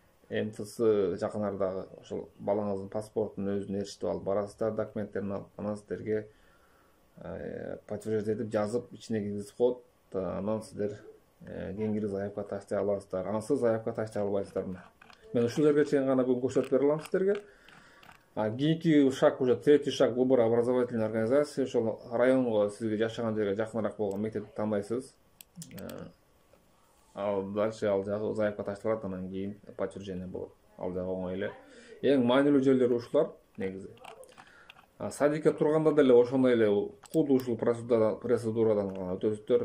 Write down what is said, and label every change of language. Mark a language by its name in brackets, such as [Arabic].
[Kyrgyz] МФЦ жакын ардагы ошол балаңыздын паспортун өзүнө эрişтип алып барасыздар, документтерин алып, анан сиздерге подтверждение этип жазып ичине киргизип коет. Анан сиздер кийинки заявка таштай аласыздар. Ансыз заявка таштай албайсыздар. Мен ушул жерге чейин гана бүгүн көрсөтүп бере алам сиздерге. [Russian] Кийинки шаг, уже третий шаг, выбор образовательной организации. [Kyrgyz] Ошол районго, сизге жашаган жерге жакыныраак болгон мектепти тандайсыз. Ал дальше ал жагы заявка ташталат, анан кийин подтверждение болот. Ал жагы оңой эле. Эң маанилүү жерлери ушулар негизи. Садикке турганда деле ошондой эле куду ушул процедурадан гана өтөсүздөр.